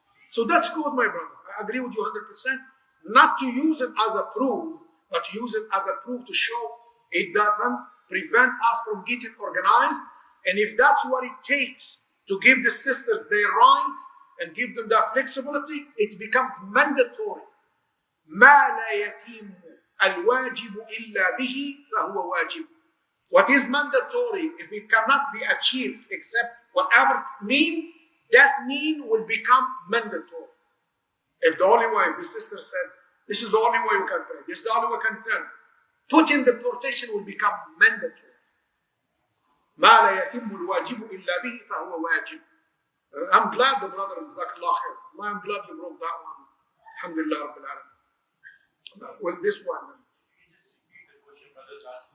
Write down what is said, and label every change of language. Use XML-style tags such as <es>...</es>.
<en>So that's good, my brother. I agree with you 100%. Not to use it as a proof, but to use it as a proof to show it doesn't prevent us from getting organized. And if that's what it takes to give the sisters their rights and give them that flexibility, it becomes mandatory.</en> <ar>ما لا يتم الواجب إلا به فهو واجب.</ar> <en>What is mandatory, if it cannot be achieved except whatever mean, that mean will become mandatory. If the only way, the sister said, this is the only way we can pray, this is the only way we can turn, putting the protection will become mandatory.</en> <ar>ما لا يتم الواجب إلا به فهو واجب.</ar> <en>I'm glad the brother is like Allah khair. I'm glad you broke that one.</en> <ar>Alhamdulillah Rabbil Alameen.</ar> <en>Well, this one. Can you just repeat the question brothers asked?</en>